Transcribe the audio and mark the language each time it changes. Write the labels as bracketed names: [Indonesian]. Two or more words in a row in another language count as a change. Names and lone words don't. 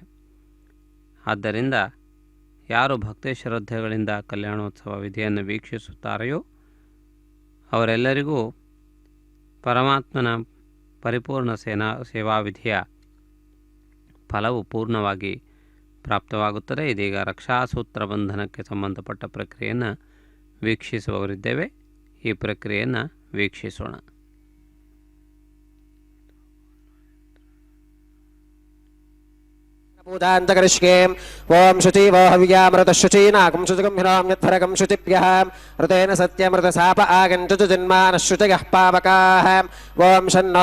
[Kannada] ಆದ್ದರಿಂದ ಯಾರು ಭಕ್ತಿ ಶ್ರದ್ಧೆಗಳಿಂದ ಕಲ್ಯಾಣೋತ್ಸವ ವಿಧಿಯನ್ನು ವೀಕ್ಷಿಸುತ್ತಾರೆಯೋ ಅವರೆಲ್ಲರಿಗೂ ಪರಮಾತ್ಮನ ಪರಿಪೂರ್ಣ ಸೇವಾವಿಧಿಯ ಫಲವು ಪೂರ್ಣವಾಗಿ ಪ್ರಾಪ್ತವಾಗುತ್ತದೆ. ಇದೀಗ ರಕ್ಷಾಸೂತ್ರ ಬಂಧನಕ್ಕೆ ಸಂಬಂಧಪಟ್ಟ ಪ್ರಕ್ರಿಯೆಯನ್ನು ವೀಕ್ಷಿಸುವವರಿದ್ದೇವೆ. ಈ ಪ್ರಕ್ರಿಯೆಯನ್ನು ವೀಕ್ಷಿಸೋಣ. [Sanskrit] पूजान्तकरिष्ये ओं शुचिवो हव्यामृतशुचीनाकं शुचिगम्भिरां यत्फरकं शुचिभ्यः ऋतेन सत्यमृतसाप आगञ्चुजुन्मानः शुचयः पावकाः ओं शन्नो